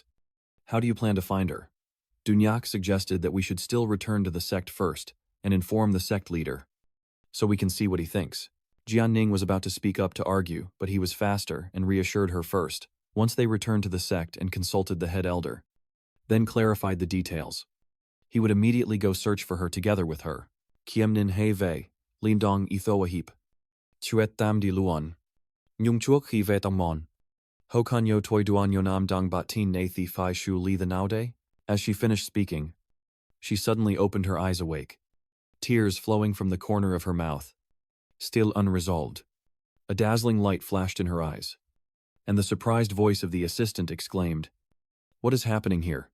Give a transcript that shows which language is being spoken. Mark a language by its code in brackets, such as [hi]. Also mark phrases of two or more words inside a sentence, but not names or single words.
[en] How do you plan to find her? Dunyak suggested that we should still return to the sect first and inform the sect leader, so we can see what he thinks. Jian Ning was about to speak up to argue, but he was faster and reassured her first. Once they returned to the sect and consulted the head elder, then clarified the details, he would immediately go search for her together with her. Kiem Nin He Vei, Lin Dong Ethoahip, Chuet Tam Di Luan, Nyung Chuok He Ve Tong Mon, Ho Kan Yo Toi Duan Yo Nam Dong Bat Tin Na Thi Phai Shu Li the Naude? As she finished speaking, she suddenly opened her eyes awake, tears flowing from the corner of her mouth, still unresolved. A dazzling light flashed in her eyes, and the surprised voice of the assistant exclaimed, "What is happening here?"